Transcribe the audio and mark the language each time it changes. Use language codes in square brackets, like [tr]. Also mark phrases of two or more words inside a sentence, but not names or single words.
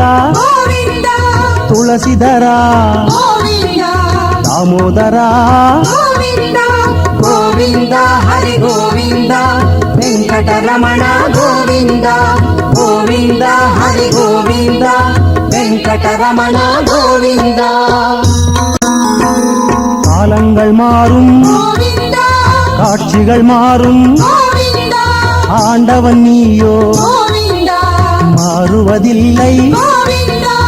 [te] గోవింద తులసిధర గోవింద దామోదర గోవింద గోవింద హరి గోవింద వెంకటరమణ గోవింద గోవింద హరి గోవింద வெங்கடரமண கோவிந்தா. [ta] காலங்கள் மாறும், கோவிந்தா காட்சிகள் மாறும், கோவிந்தா ஆண்டவன் நீயோ கோவிந்தா மாறுவதில்லை. கோவிந்தா